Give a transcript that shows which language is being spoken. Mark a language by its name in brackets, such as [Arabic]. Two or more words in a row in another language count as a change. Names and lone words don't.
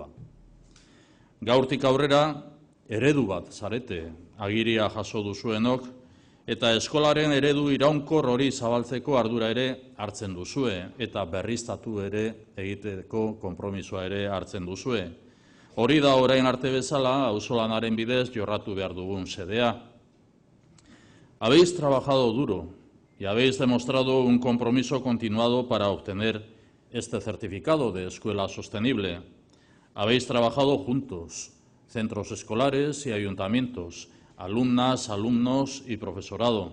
[Basque] Gaurtik aurrera, eredu bat zarete, agiria jaso duzuenok, eta eskolaren eredu iraunkor hori zabaltzeko ardura ere hartzen duzue, eta berriztatu ere egiteko konpromisoa ere hartzen duzue. Hori da orain arte bezala, auzolanaren bidez jorratu behar dugun xedea. [Spanish] Habéis trabajado duro y habéis demostrado un compromiso continuado para obtener este certificado de escuela sostenible. Habéis trabajado juntos, centros escolares y ayuntamientos, alumnas, alumnos y profesorado.